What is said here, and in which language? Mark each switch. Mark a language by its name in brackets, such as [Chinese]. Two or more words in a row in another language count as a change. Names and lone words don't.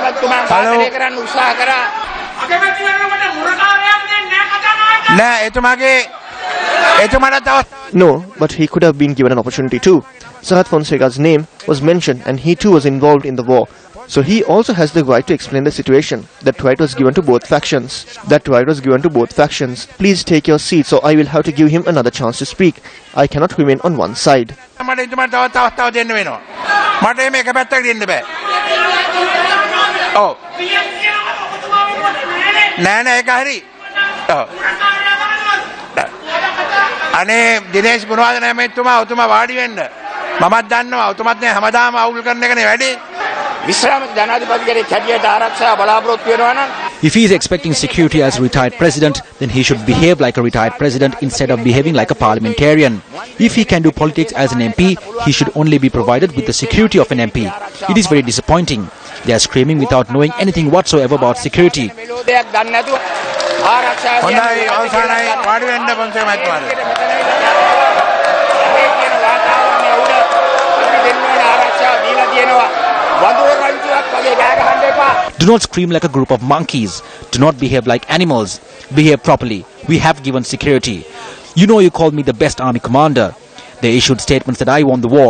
[English] No, but he could have been given an opportunity too. Sarath Fonseca's name was mentioned and he too was involved in the war. So he also has the right to explain the situation. That right was given to both factions. Please take your seats, or I will have to give him another chance to speak. I cannot remain on one side. [Sinhala] අනේ දිනේෂ් ගුණවර්ධන හැමතුමා ඔතුමා වාඩි වෙන්න මමත් දන්නවා ඔතුමත් නේ හැමදාම අවුල් කරන එකනේ වැඩි විශ්‍රාමික ජනාධිපතිගේ කැඩියට ආරක්ෂා බලාපොරොත්තු වෙනවා නම් [English] If he is expecting security as a retired president, then he should behave like a retired president instead of behaving like a parliamentarian. If he can do politics as an MP, he should only be provided with the security of an MP. It is very disappointing. They are screaming without knowing anything whatsoever about security. [Sinhala] හොඳයි අවසానයි වාඩි වෙන්න පොන්සේ මහත්මයාට [English] Do not scream like a group of monkeys. Do not behave like animals. Behave properly. We have given security. You know, you called me the best army commander. They issued statements that I won the war.